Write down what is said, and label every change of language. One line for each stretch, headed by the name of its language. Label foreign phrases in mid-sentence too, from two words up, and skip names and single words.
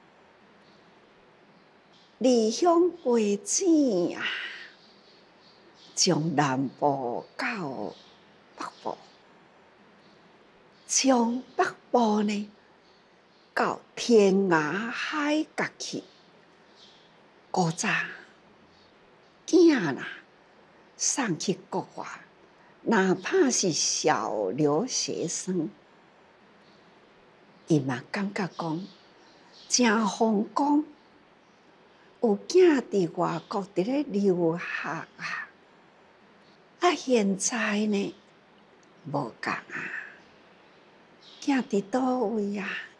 Min Nan Chinese: 离乡背井啊，从南部到北部，从北部呢到天涯海角去。古早囝啦送去国外，哪怕是小留学生，伊嘛感觉讲真风光，有囝伫外国伫咧留学啊。现在呢无共啊，囝伫倒位啊？